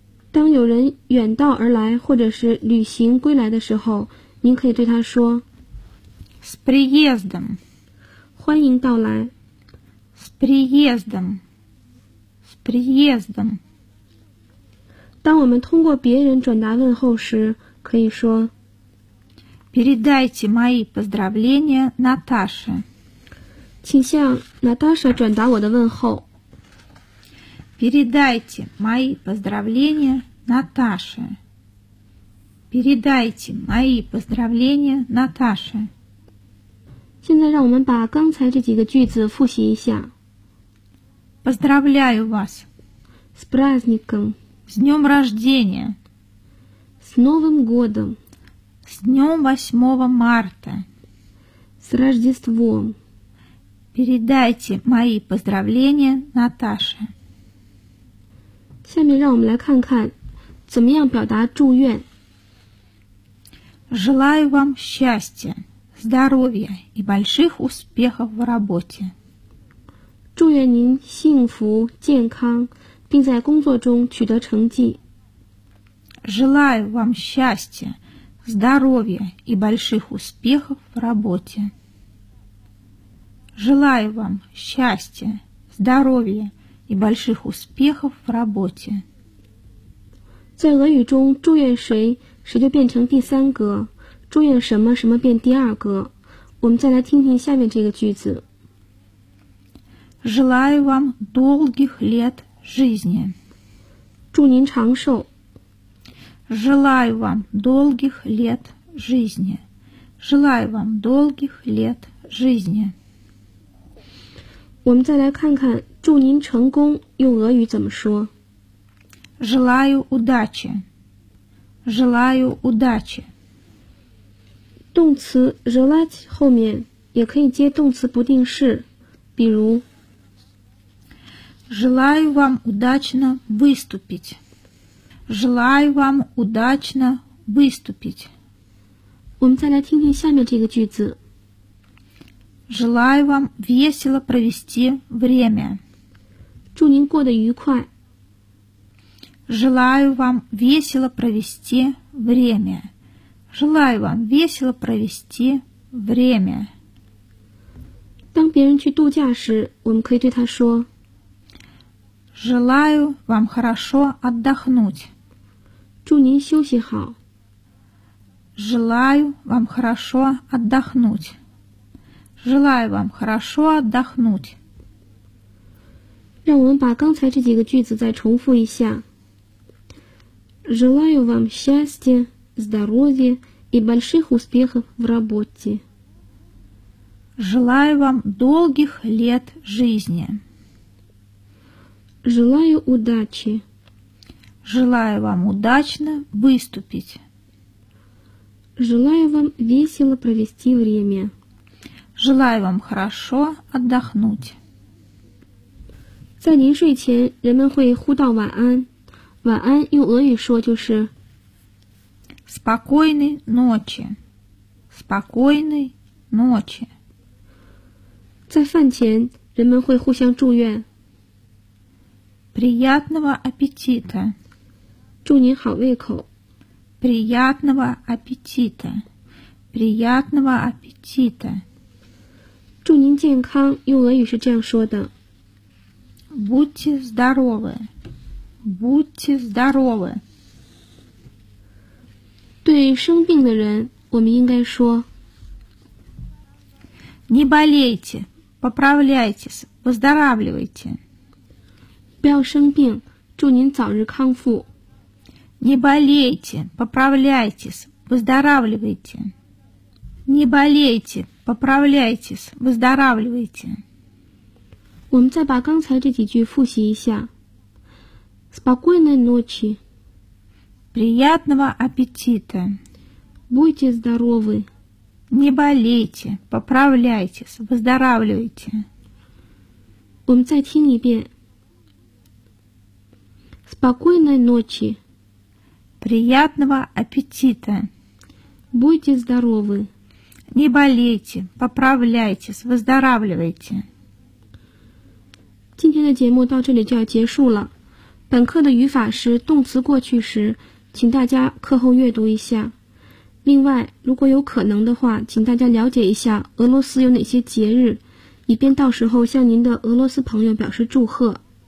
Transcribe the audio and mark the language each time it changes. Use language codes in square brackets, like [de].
[zh] 当有人远道而来或者是旅行归来的时候您可以对他说。 [ru] С приездом. [zh] 欢迎到来。 [ru] С приездом. Приездом. [zh] 当我们通过别人转达问候时可以说 [ru] Передайте мои поздравления Наташе. [zh] 请向 Наташа 转达我的问候。 [ru] Передайте мои поздравления Наташе. Передайте мои поздравления Наташе. [zh] 现在让我们把刚才这几个句子复习一下。 [ru] Поздравляю вас. С праздником. С днем рождения. С Новым годом. С днем 8 марта. С Рождеством. Передайте мои поздравления Наташе. [zh] 下面让我们来看看怎么样表达祝愿。 [ru] Желаю вам счастья, здоровья и больших успехов в работе. [zh] 祝愿您幸福、健康，并在工作中取得成绩。 [ru] Желаю вам счастья, здоровья и больших успехов в работе. Желаю вам счастья, здоровья и больших успехов в работе. [zh] 在俄语中，祝愿谁，谁就变成第三格。祝愿什么什么变第二格。我们再来听听下面这个句子。 [ru] Желаю вам долгих лет жизни. [zh] 祝您长寿。 [ru] Желаю вам долгих лет жизни. Желаю вам долгих лет жизни. [zh] 我们再来看看祝您成功用俄语怎么说。 [ru] Желаю удачи. Желаю удачи. [zh] 动词 желать 后面也可以接动词不定式，比如 [ru] Желаю вам удачно выступить. Желаю вам удачно выступить. [zh] 我们再来听听下面这个句子。 [ru] Желаю вам весело провести время. [zh] 祝您过得愉快。 [ru] Желаю вам весело провести время. Желаю вам весело провести время. [zh] 当别人去度假时，我们可以对他说 [ru] Желаю вам хорошо отдохнуть. [zh] 祝您休息好。 [ru] Желаю вам хорошо отдохнуть. Желаю вам хорошо отдохнуть. [zh] 让我们把刚才这几个句子再重复一下。 [ru] Желаю вам счастья, здоровья,и больших успехов в работе. Желаю вам долгих лет жизни. Желаю удачи. Желаю вам удачно выступить. Желаю вам весело провести время. Желаю вам хорошо отдохнуть. [zh] 在临睡前，人们会呼道晚安。晚安用俄语说就是 [ru] Спокойной ночи. Спокойной ночи. [zh] 在饭前人们会互相祝愿。 [ru] Приятного аппетита. [zh] 祝您好胃口。 [ru] Приятного аппетита. Приятного аппетита. [zh] 祝您健康用俄语是这样说的。 [ru] Будьте здоровы. Будьте здоровы. [zh] 对生病的人，我们应该说 [ru] Не болейте, поправляйтесь, выздоравливайте. [zh] 不要生病，祝您早日康复。 [ru] Не болейте, поправляйтесь, выздоравливайте. Не болейте, поправляйтесь, выздоравливайте. [zh] 我们再把刚才这几句复习一下。 [ru] Спокойной ночи. Приятного аппетита. Будьте здоровы. Не болейте, поправляйтесь, выздоравливайте. [zh] 我们再听一遍。 [ru] Спокойной ночи. Приятного аппетита. Будьте здоровы. Не болейте, поправляйтесь, выздоравливайте. [zh] 今天的节目到这里就要结束了。本课的语法是动词过去时，请大家课后阅读一下。另外，如果有可能的话，请大家了解一下俄罗斯有哪些节日，以便到时候向您的俄罗斯朋友表示祝贺。